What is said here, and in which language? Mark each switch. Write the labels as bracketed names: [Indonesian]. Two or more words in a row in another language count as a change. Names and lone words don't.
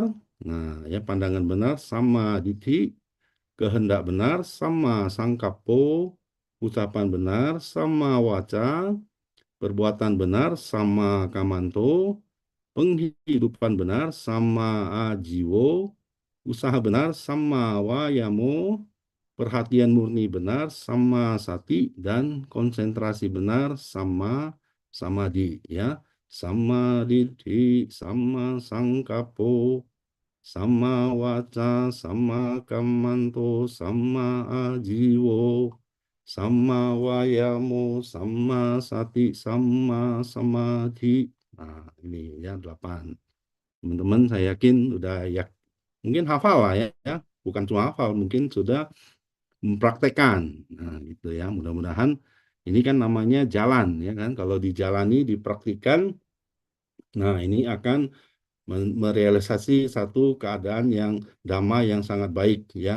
[Indonesian] Nah, ya, pandangan benar [Pali] sama dithi, [Indonesian] kehendak benar [Pali] sama sangkapo, [Indonesian] ucapan benar [Pali] sama waca, [Indonesian] perbuatan benar [Pali] sama kamanto, [Indonesian] penghidupan benar [Pali] sama ajiwo, [Indonesian] usaha benar [Pali] sama wayamo, [Indonesian] perhatian murni benar [Pali] sama sati, [Indonesian] dan konsentrasi benar [Pali] sama samadhi [Indonesian] ya. [Pali] Samadhi sama sangkapo, sama waca, sama kamanto, sama ajiwo, sama wayamo, sama sati, sama samadhi. [Indonesian] Nah, ini ya 8. Teman-teman saya yakin udah ya mungkin hafal lah ya. Bukan cuma hafal, mungkin sudah mempraktekkan. Nah, gitu ya. Mudah-mudahan ini kan namanya jalan ya kan. Kalau dijalani, dipraktikkan, nah ini akan merealisasi satu keadaan yang damai yang sangat baik ya.